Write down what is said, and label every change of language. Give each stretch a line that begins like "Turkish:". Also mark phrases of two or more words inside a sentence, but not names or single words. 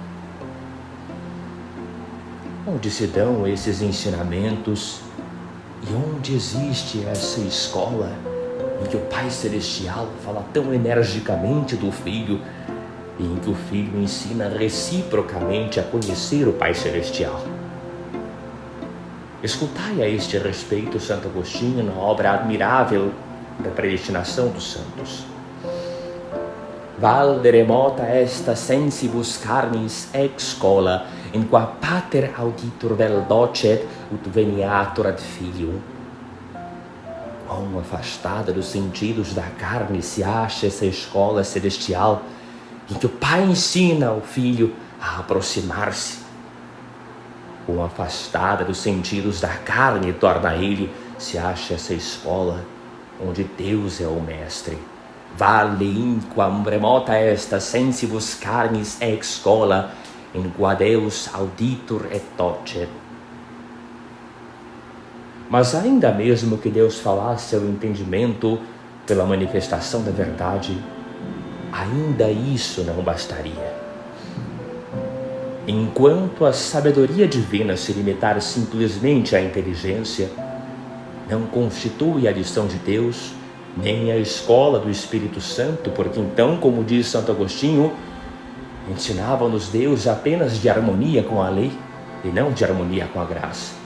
Portuguese: Onde se dão esses ensinamentos e onde existe essa escola em que o Pai Celestial fala tão energicamente do Filho e em que o Filho ensina reciprocamente a conhecer o Pai Celestial? Escutai a este respeito Santo Agostinho na obra admirável da predestinação dos santos.
Latin: Valde remota est sensibus carnis ex schola, in qua pater auditur vel docet ut veniatur ad filium.
Portuguese: Quão afastada dos sentidos da carne se acha essa escola celestial em que o Pai ensina ao Filho a aproximar-se. Quão afastada dos sentidos da carne torna ele se acha essa escola onde Deus é o Mestre.
Latin: Vale inquam remota est sensibus carnis ex schola, in qua Deus auditur et docet.
Portuguese: Mas ainda mesmo que Deus falasse ao entendimento pela manifestação da verdade, ainda isso não bastaria. Enquanto a sabedoria divina se limitar simplesmente à inteligência, não constitui a lição de Deus, nem a escola do Espírito Santo, porque então, como diz Santo Agostinho, ensinava-nos Deus apenas de harmonia com a lei e não de harmonia com a graça.